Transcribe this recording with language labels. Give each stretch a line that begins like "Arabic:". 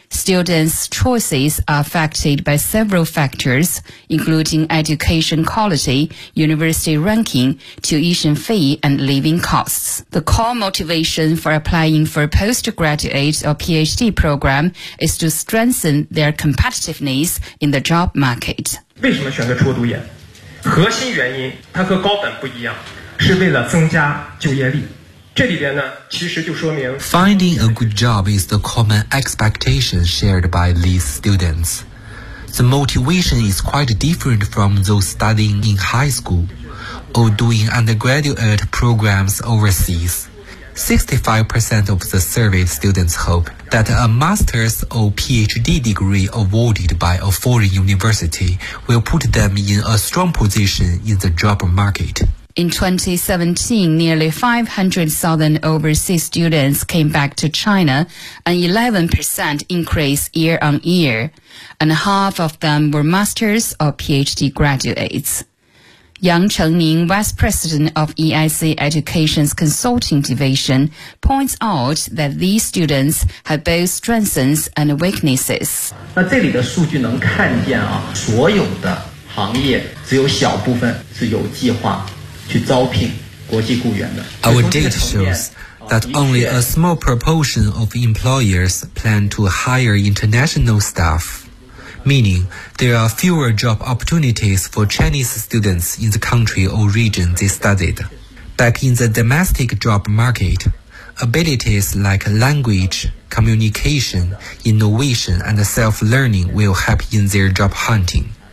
English: Students' choices are affected by several factors, including education quality, university ranking, tuition fee, and living costs. The core motivation for applying for a postgraduate or PhD program is to strengthen their competitiveness in the job market.
Chinese: 为什么选择出国读研？核心原因它和高等不一样，是为了增加就业率。这里边呢，其实就说明
English: Finding a good job is the common expectation shared by these students. The motivation is quite different from those studying in high school or doing undergraduate programs overseas. 65% of the surveyed students hope that a master's or PhD degree awarded by a foreign university will put them in a strong position in the job market. In 2017, nearly 500,000 overseas students came back to China, an 11% increase year on year, and half of them were master's or PhD graduates. Yang Chengning, Vice President of EIC Education's Consulting Division, points out that these students have both strengths and weaknesses.
Chinese: 那这里的数据能看见啊，所有的行业只有小部分是有计划去招聘国际雇员的。
English: Our data shows that only a small proportion of employers plan to hire international staff. Meaning, there are fewer job opportunities for Chinese students in the country or region they studied. Back in the domestic job market, abilities like language, communication, innovation, and self-learning will help in their job hunting.